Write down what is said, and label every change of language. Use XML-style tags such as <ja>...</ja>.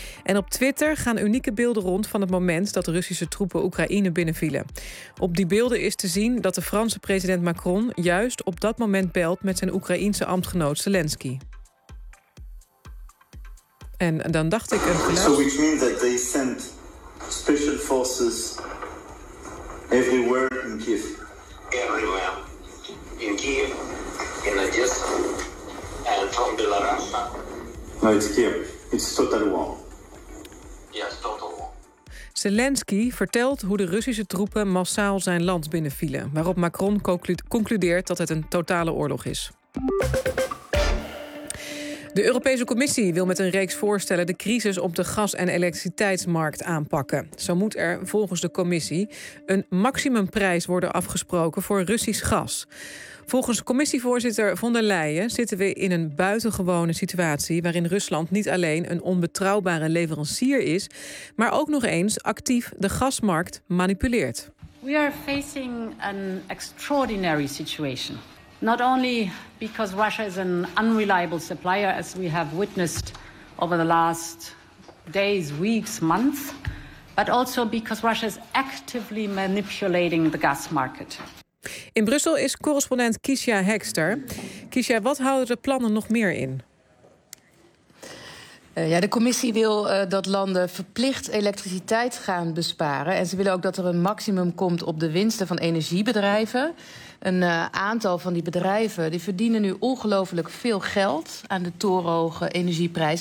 <nl>En op Twitter gaan unieke beelden rond van het moment dat Russische troepen Oekraïne binnenvielen. Op die beelden is te zien dat de Franse president Macron juist op dat moment belt met zijn Oekraïense ambtgenoot Zelensky. En dan dacht ik een geluid.</nl> <en>So which means that they sent special forces everywhere in Kiev. Everywhere in Kiev, in Odessa, and from Belarus. No, it's Kiev. It's total war. Yes, total war.</en> <nl>Zelensky vertelt hoe de Russische troepen massaal zijn land binnenvielen, waarop Macron concludeert dat het een totale oorlog is. De Europese Commissie wil met een reeks voorstellen de crisis op de gas- en elektriciteitsmarkt aanpakken. Zo moet er volgens de Commissie een maximumprijs worden afgesproken voor Russisch gas. Volgens commissievoorzitter von der Leyen zitten we in een buitengewone situatie waarin Rusland niet alleen een onbetrouwbare leverancier is, maar ook nog eens actief de gasmarkt manipuleert.</nl> <en>We are facing an extraordinary situation. Not only because Russia is an unreliable supplier, as we have witnessed over the last days, weeks, months, but also because Russia is actively manipulating the gas market.</en> <nl>In Brussel is correspondent Kiesja Hekster. Kiesja, wat houden de plannen nog meer in? De commissie wil dat landen verplicht elektriciteit gaan besparen. En ze willen ook dat er een maximum komt op de winsten van energiebedrijven. Een aantal van die bedrijven die verdienen nu ongelooflijk veel geld aan de torenhoge energieprijs.</nl>